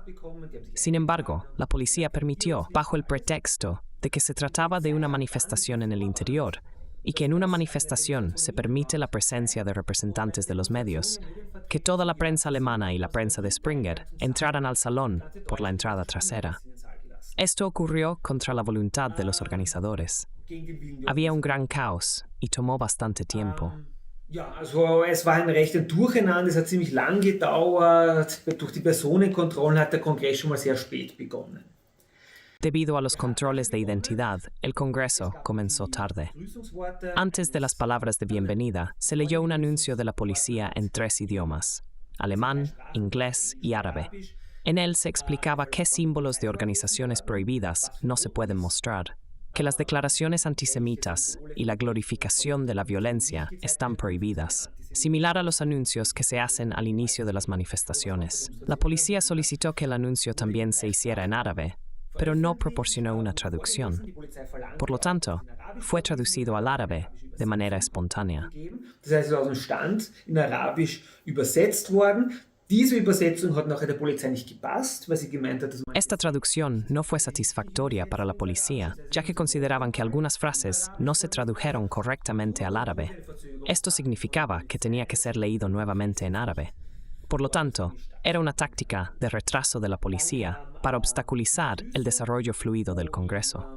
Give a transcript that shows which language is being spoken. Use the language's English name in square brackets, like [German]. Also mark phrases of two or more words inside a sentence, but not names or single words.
[Spanish] Sin embargo, la policía permitió, bajo el pretexto de que se trataba de una manifestación en el interior, y que en una manifestación se permite la presencia de representantes de los medios, que toda la prensa alemana y la prensa de Springer entraran al salón por la entrada trasera. Esto ocurrió contra la voluntad de los organizadores. Había un gran caos y tomó bastante tiempo. [German] Ja, also es war ein recht Durcheinander, es hat ziemlich lang gedauert. Durch die Personenkontrollen hat der Kongress schon mal sehr spät begonnen. [Spanish] Debido a los controles de identidad, el Congreso comenzó tarde. Antes de las palabras de bienvenida, se leyó un anuncio de la policía en 3 idiomas: alemán, inglés y árabe. En él se explicaba qué símbolos de organizaciones prohibidas no se pueden mostrar, que las declaraciones antisemitas y la glorificación de la violencia están prohibidas, similar a los anuncios que se hacen al inicio de las manifestaciones. La policía solicitó que el anuncio también se hiciera en árabe, pero no proporcionó una traducción. Por lo tanto, fue traducido al árabe de manera espontánea. [German] Das heißt, es ist aus dem Stand in Arabisch übersetzt worden. Diese Übersetzung hat nachher der Polizei nicht gepasst, weil sie gemeint hat, dass man [Spanish] Esta traducción no fue satisfactoria para la policía, ya que consideraban que algunas frases no se tradujeron correctamente al árabe. Esto significaba que tenía que ser leído nuevamente en árabe. Por lo tanto, era una táctica de retraso de la policía para obstaculizar el desarrollo fluido del Congreso.